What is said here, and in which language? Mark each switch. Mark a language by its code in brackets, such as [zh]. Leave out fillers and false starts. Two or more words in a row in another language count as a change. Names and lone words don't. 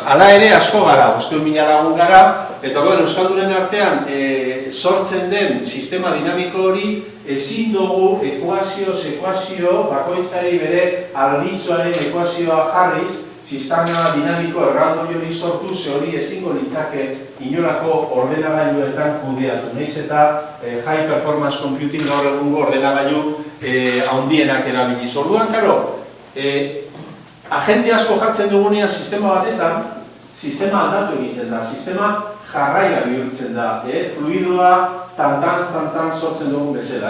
[eu] Hala ere asko gara, 500.000 lagun gara, eta euskaldunen artean sortzen den sistema dinamiko hori ezin dugu ekuazio bakoitzari bere alditzoaren ekuazioa jarriz, sistema dinamiko erraldoi hori sortu, ze hori ezingo litzake inolako ordenagailuetan kudeatu. Naiz eta [en] high performance computing [eu] gaur egungo ordenagailu handienak erabiliz. Orduan, karo, agente asko jartzen dugunean sistema batetan, sistema aldatu egiten da, sistema jarraia bihurtzen da, fluidoa tantan sortzen dugun bezala.